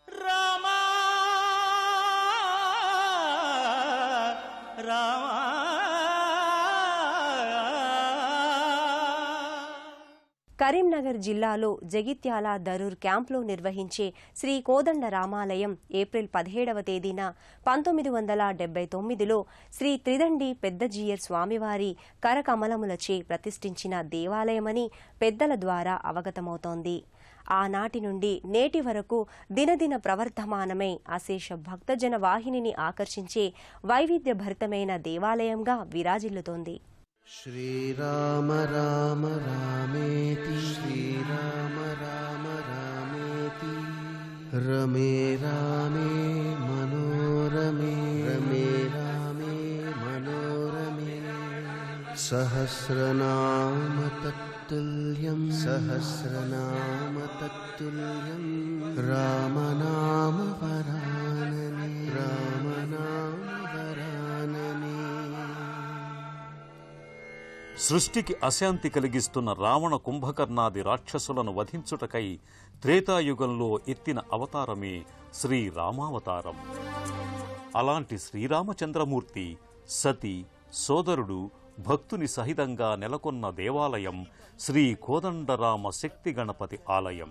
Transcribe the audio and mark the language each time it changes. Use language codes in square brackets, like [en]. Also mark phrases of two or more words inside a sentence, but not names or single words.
[te] కరీంనగర్ జిల్లాలో జగిత్యాల దరూర్ క్యాంప్లో నిర్వహించే శ్రీ కోదండ రామాలయం ఏప్రిల్ 17వ తేదీన 1979లో శ్రీ త్రిదండి పెద్దజీయర్ స్వామివారి కరకమలములచే ప్రతిష్ఠించిన దేవాలయమని పెద్దల ద్వారా అవగతమవుతోంది. ఆనాటి నుండి నేటి వరకు దినదిన ప్రవర్ధమానమై అశేష భక్తజన వాహినిని ఆకర్షించే వైవిధ్యభరితమైన దేవాలయంగా విరాజిల్లుతోంది. [sa] श्रीराम राम रामेति श्रीराम राम रामेति रमे रामे मनोरमे रमे रामे मनोरमे सहस्रनाम तत्तुल्यं रामनाम वरानने रामनाम वरानने. [te] సృష్టికి అశాంతి కలిగిస్తున్న రావణ కుంభకర్ణాది రాక్షసులను వధించుటకై త్రేతాయుగంలో ఎత్తిన అవతారమే శ్రీరామావతారం. అలాంటి శ్రీరామచంద్రమూర్తి సతి సోదరుడు భక్తుని సహితంగా నెలకొన్న దేవాలయం శ్రీ కోదండరామ శక్తి గణపతి ఆలయం.